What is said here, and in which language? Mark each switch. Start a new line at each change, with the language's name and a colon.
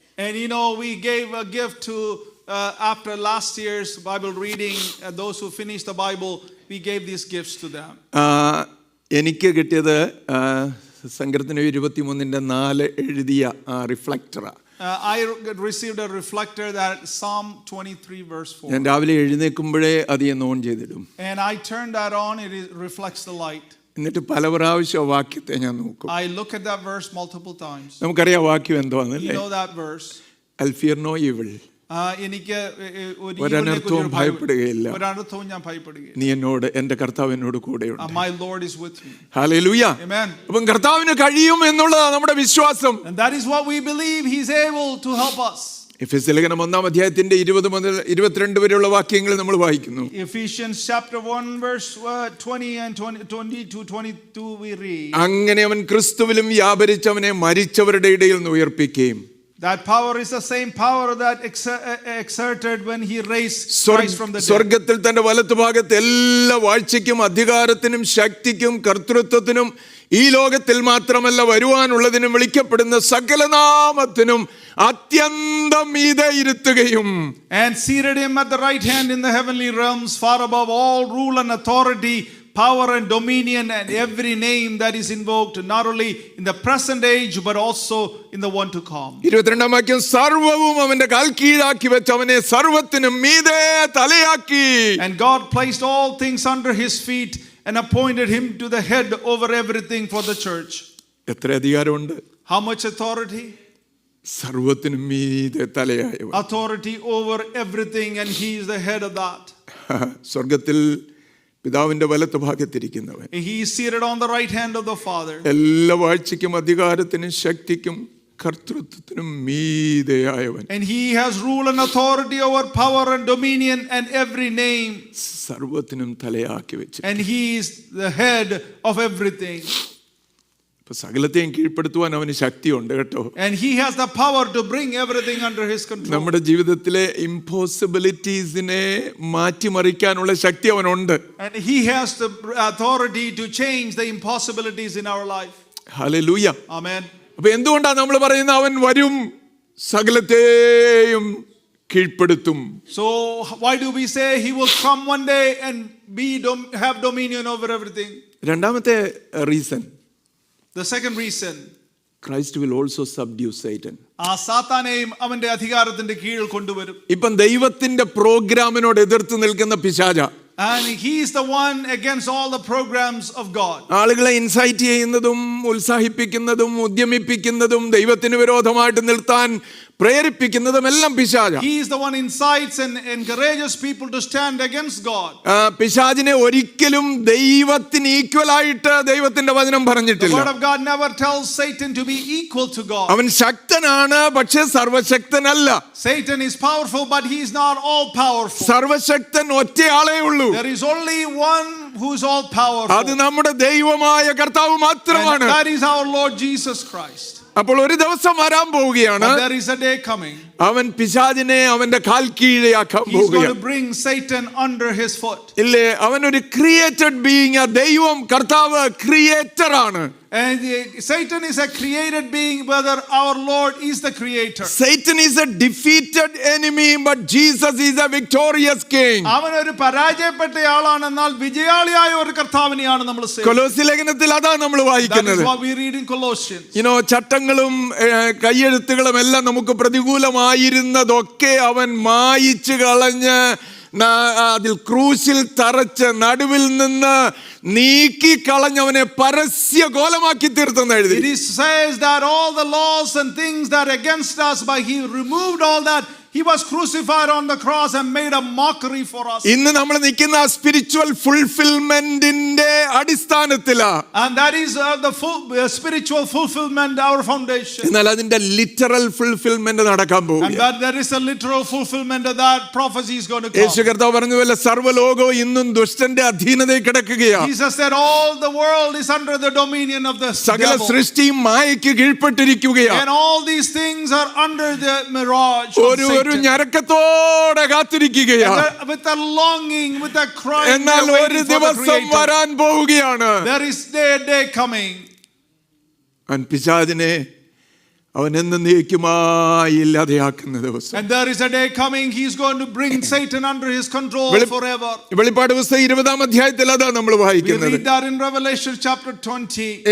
English: And we gave a gift to after last year's Bible reading, those who finished the Bible, we gave these gifts to them.
Malayalam: എനിക്ക് കിട്ടിയത് സങ്കീർത്തനം 23:4 എഴുതിയ റിഫ്ലക്ടറാ.
English: I received a reflector that Psalm 23 verse 4.
Malayalam: ഞാൻ രാവിലെ എഴുന്നേൽക്കുമ്പോഴേ അത് on ചെയ്തിടും.
English: And I turn that on, it reflects the light.
Malayalam: എന്നിട്ട് പല പ്രാവശ്യം വാക്യത്തെ ഞാൻ നോക്കും.
English: I look at that verse multiple times.
Malayalam: നമുക്കറിയാം വാക്യം എന്താണെന്നല്ലേ?
English: You know that verse. I'll fear no evil.
Malayalam: എനിക്ക് ഒരനർത്ഥവും ഭയപ്പെടുകയില്ല. ഒരനർത്ഥവും ഞാൻ ഭയപ്പെടുകയില്ല. നീ എന്നോട്, എൻ്റെ കർത്താവ് എന്നോട് കൂടെയുണ്ട്.
English: My Lord is with me.
Malayalam: Hallelujah.
English: Amen.
Malayalam: അപ്പം കർത്താവിന് കഴിയും എന്നുള്ളതാണ് നമ്മുടെ വിശ്വാസം.
English: And that is what we believe, he is able to help us.
Malayalam: എഫെസ്യ ലേഖനം 1-ാം 20 മുതൽ 22 വരെയുള്ള വാക്യങ്ങൾ നമ്മൾ വായിക്കുന്നു.
English: Ephesians chapter 1 verse 20 and 22 we read.
Malayalam: അങ്ങനെ അവൻ ക്രിസ്തുവിലും വ്യാപരിച്ചവനെ മരിച്ചവരുടെ ഇടയിൽ നിന്ന് ഉയർപ്പിക്കുകയും.
English: That power is the same power that exerted when he raised Christ from the dead.
Malayalam: സ്വർഗ്ഗത്തിൽ തന്റെ വലത്തുഭാഗത്ത് എല്ലാ വാഴ്ചയ്ക്കും അധികാരത്തിനും ശക്തിക്കും കർത്തൃത്വത്തിനും ഈ ലോകത്തിൽ മാത്രമല്ല വരുവാനുള്ളതിനും വിളിക്കപ്പെടുന്ന സകല നാമത്തിനും അത്യന്തം മീതെ ഇരുത്തുകയും.
English: And seated him at the right hand in the heavenly realms, far above all rule and authority, power and dominion and every name that is invoked, not only in the present age but also in the one to come.
Malayalam: 22-ാം വാക്യം, സർവ്വവും അവന്റെ കാൽ കീഴാക്കി വെച്ച് അവനെ സർവ്വത്തിനും മീതെ തലയാക്കി.
English: And God placed all things under his feet and appointed him to the head over everything for the church.
Malayalam: എത്ര അധികാരമുണ്ട്?
English: How much authority?
Malayalam: സർവത്തിനും മീതെ തലയായവൻ.
English: Authority over everything, and he is the head of that.
Malayalam: സ്വർഗത്തിൽ പിതാവിന്റെ വലത്ത് ഭാഗത്തിരിക്കുന്നവൻ.
English: He is seated on the right hand of the Father.
Malayalam: എല്ലാ വാഴ്ചയ്ക്കും അധികാരത്തിനും ശക്തിക്കും കർത്തൃത്വത്തിനും മീതെയായവൻ.
English: And he has rule and authority over power and dominion and every name.
Malayalam: സർവത്തിനും തലയാക്കി വെച്ച്.
English: And he is the head of everything.
Malayalam: സകലത്തെയും കീഴ്പ്പെടുത്തുവാൻ അവന് ശക്തിയുണ്ട് കേട്ടോ.
English: And he has the power to bring everything under his control.
Malayalam: നമ്മുടെ ജീവിതത്തിലെ ഇംപോസിബിലിറ്റീസിനെ മാറ്റിമറിക്കാനുള്ള ശക്തി അവനുണ്ട്.
English: And he has the authority to change the impossibilities in our life.
Malayalam: Hallelujah.
English: Amen.
Malayalam: അപ്പൊ എന്തുകൊണ്ടാണ് നമ്മൾ പറയുന്നത് അവൻ വരും സകലത്തെയും കീഴ്പ്പെടുത്തും?
English: So why do we say he will come one day and have dominion over everything?
Malayalam: രണ്ടാമത്തെ reason,
English: the second reason, Christ will also subdue Satan.
Malayalam: ആ സാത്താനെയും അവന്റെ അധികാരത്തിന്റെ കീഴിൽ കൊണ്ടുവരും. ഇപ്പം ദൈവത്തിന്റെ പ്രോഗ്രാമിനോട് എതിർത്ത് നിൽക്കുന്ന പിശാച.
English: And he is the one against all the programs of God.
Malayalam: ആളുകളെ ഇൻസൈറ്റ് ചെയ്യുന്നതും ഉത്സാഹിപ്പിക്കുന്നതും ഉദ്യമിപ്പിക്കുന്നതും ദൈവത്തിന് വിരോധമായിട്ട് നിർത്താൻ പ്രേരിപ്പിക്കുന്നതും എല്ലാം പിശാച.
English: He is the one incites and encourages people to stand against God.
Malayalam: പിശാചിനെ ഒരിക്കലും ദൈവത്തിന് ഈക്വൽ ആയിട്ട് ദൈവത്തിന്റെ വചനം പറഞ്ഞിട്ടില്ല.
English: The word of God never tells Satan to be equal to God.
Malayalam: അവൻ ശക്തനാണ്, പക്ഷേ സർവശക്തനല്ല.
English: Satan is powerful, but he is not all powerful.
Malayalam: സർവശക്തൻ ഒറ്റയാളേ ഉള്ളൂ.
English: There is only one who is all powerful.
Malayalam: അത് നമ്മുടെ ദൈവമായ കർത്താവ് മാത്രമാണ്.
English: And that is our Lord Jesus Christ.
Malayalam: അപ്പോൾ ഒരു ദിവസം വരാൻ പോവുകയാണ്.
English: There is a day coming.
Malayalam: അവൻ പിശാചിനെ അവന്റെ കാൽ കീഴെയാക്കാൻ
English: He is going
Malayalam: പോവുകയാണ്.
English: to bring Satan under his foot.
Malayalam: ഇല്ലേ, അവൻ ഒരു ക്രിയേറ്റഡ് ബീയിങ്. ദൈവം കർത്താവ് ക്രിയേറ്റർ ആണ്.
English: And Satan is a created being, whether our Lord is the creator. Satan is a defeated enemy, but Jesus is a victorious king.
Malayalam: അവൻ ഒരു പരാജയപ്പെട്ട ആളാണ്, എന്നാൽ വിജയാളിയായ ഒരു കർത്താവിനെയാണ് നമ്മൾ സേവിക്കുന്നത്. കൊലോസ്യ ലേഖനത്തിൽ അതാ നമ്മൾ വായിക്കുന്നത്.
English: That is what we read in Colossians.
Malayalam: ചട്ടങ്ങളും കയ്യെഴുത്തുകളും എല്ലാം നമുക്ക് പ്രതികൂലമായിരുന്നതൊക്കെ അവൻ മായിച്ചു കളഞ്ഞ് അതിൽ ക്രൂശിൽ തറച്ച് നടുവിൽ നിന്ന് നീക്കി കളഞ്ഞവനെ പരസ്യ കോലമാക്കി തീർത്തെന്ന് എഴുതി.
English: It says that all the laws and things that are against us, but he removed all that. He was crucified on the cross and made a mockery for us.
Malayalam: ഇന്ന് നമ്മൾ നിൽക്കുന്ന spiritual ഫുൾഫിൽമെന്റിന്റെ അടിസ്ഥാനത്തിലാ.
English: And that is the spiritual fulfillment, our foundation.
Malayalam: എന്നാൽ അതിന്റെ literal fulfilment നടക്കാൻ പോകും.
English: And that there is a literal fulfillment of that prophecy is going to come.
Malayalam: യേശു കർത്താവ് പറഞ്ഞതുപോലെ സർവ്വലോകവും ഇന്നും ദുഷ്ടന്റെ അധീനതയിൽ കിടക്കുകയാണ്.
English: Jesus said all the world is under the dominion of the
Malayalam: സകല
English: devil.
Malayalam: സൃഷ്ടിയും മായയ്ക്ക് കീഴ്പ്പെട്ടിരിക്കുകയാണ്.
English: And all these things are under the mirage of Satan.
Malayalam: ഒരു ഞരക്കത്തോടെ കാത്തിരിക്കുകയാണ്.
English: With a longing, with a cry.
Malayalam: എന്നാൽ ഒരു ദിവസം വരാൻ പോവുകയാണ്.
English: There is a day coming.
Malayalam: പിശാചിനെ അവൻ എന്നേക്കുമായി ഇല്ലാതെയാക്കുന്ന ദിവസം.
English: And there is a day coming, he is going to bring Satan under his control forever.
Malayalam: വെളിപ്പാട് പുസ്തകം 20-ാം അധ്യായത്തിൽ അതാ നമ്മൾ വായിക്കുന്നത്.
English: We read that in Revelation chapter 20.